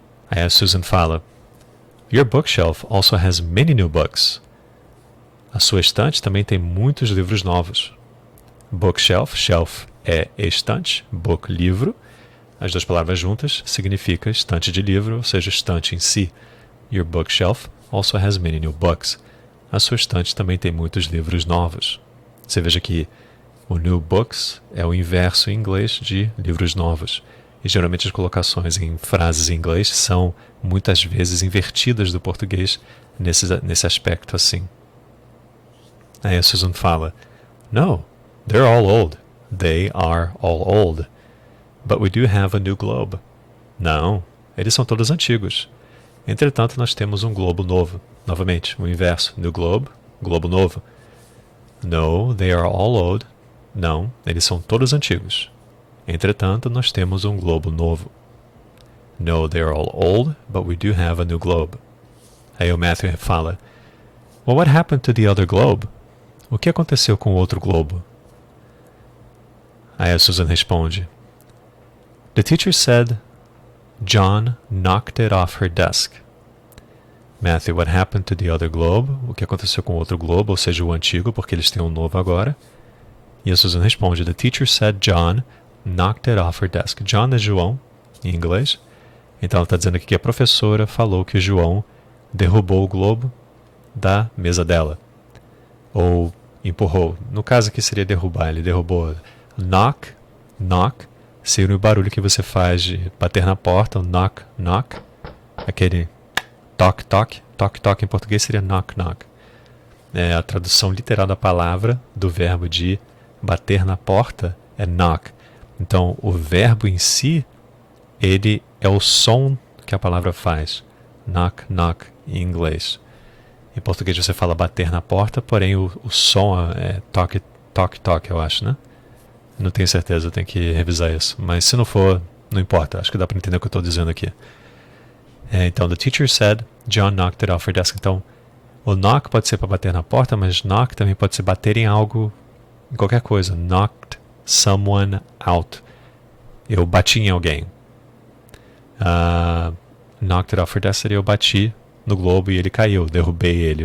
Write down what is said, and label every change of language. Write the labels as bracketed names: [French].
[Portuguese] Aí a Susan fala: [English] Your bookshelf also has many new books. [Portuguese] A sua estante também tem muitos livros novos. Bookshelf, shelf é estante, book, livro. As duas palavras juntas significa estante de livro, ou seja, estante em si. [English] Your bookshelf also has many new books. [Portuguese] A sua estante também tem muitos livros novos. Você veja que o [English] new books [Portuguese] é o inverso em inglês de livros novos. E geralmente as colocações em frases em inglês são muitas vezes invertidas do português nesse aspecto assim. Aí a Susan fala: [English] No, they're all old. They are all old. But we do have a new globe. [Portuguese] Não, eles são todos antigos. Entretanto, nós temos um globo novo. Novamente, o inverso. [English] New globe, [Portuguese] globo novo. [English] No, they are all old. [Portuguese] Não, eles são todos antigos. Entretanto, nós temos um globo novo. [English] No, they are all old, but we do have a new globe. [Portuguese] Aí o Matthew fala: [English] Well, what happened to the other globe? [Portuguese] O que aconteceu com o outro globo? Aí a Susan responde: [English] The teacher said John knocked it off her desk. Matthew, what happened to the other globe? [Portuguese] O que aconteceu com o outro globo, ou seja, o antigo, porque eles têm um novo agora. E a Susan responde: [English] The teacher said John knocked it off her desk. [Portuguese] John é João, em inglês. Então ela está dizendo aqui que a professora falou que o João derrubou o globo da mesa dela. Ou empurrou. No caso aqui seria derrubar. Ele derrubou. Knock, knock, seria o barulho que você faz de bater na porta. O knock, knock. Aquele toque, toque. Toque, toque em português seria knock, knock. É a tradução literal da palavra, do verbo de bater na porta, é knock. Então, o verbo em si, ele é o som que a palavra faz. Knock, knock, em inglês. Em português você fala bater na porta, porém o som é toque, toque, toque, eu acho, né? Não tenho certeza, eu tenho que revisar isso. Mas se não for, não importa. Acho que dá para entender o que eu estou dizendo aqui. [English] Então, the teacher said, John knocked it off her desk. [Portuguese] Então, o knock pode ser para bater na porta, mas knock também pode ser bater em algo, em qualquer coisa. [English] Knocked someone out. [Portuguese] Eu bati em alguém. [English] Knocked it off her desk [Portuguese] seria eu bati no globo e ele caiu, derrubei ele.